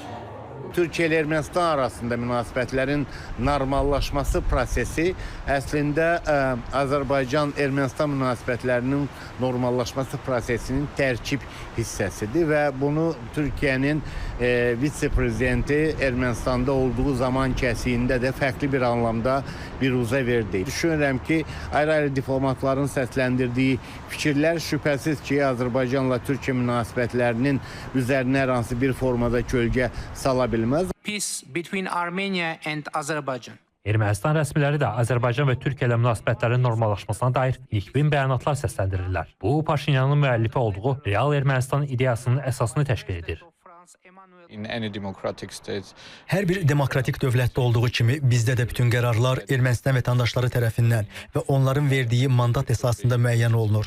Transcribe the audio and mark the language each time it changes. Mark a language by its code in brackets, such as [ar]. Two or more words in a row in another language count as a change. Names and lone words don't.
[az] Türkiyə ilə Ermənistan arasında münasibətlərin normallaşması prosesi əslində Azərbaycan-Ermənistan münasibətlərinin normallaşması prosesinin tərkib hissəsidir və bunu Türkiyənin vitse-prezidenti Ermənistanda olduğu zaman kəsiyində də fərqli bir anlamda biruzə verdi. Düşünürəm ki, ayrı-ayrı diplomatların səsləndirdiyi fikirlər şübhəsiz ki, Azərbaycanla Türkiyə münasibətlərinin üzərinə hər hansı bir formada kölgə sala bilməz. [en] Peace between Armenia and Azerbaijan. [az] Ermənistan rəsmiləri də Azərbaycan və Türkiyə ilə münasibətlərin normallaşmasına dair nikbin bəyanatlar səsləndirirlər. Bu, Paşinyanın müəllifi olduğu real Ermənistan ideyasının əsasını təşkil edir. Hər bir demokratik dövlətdə olduğu kimi bizdə də bütün qərarlar Ermənistan vətəndaşları tərəfindən və onların verdiyi mandat əsasında müəyyən olunur.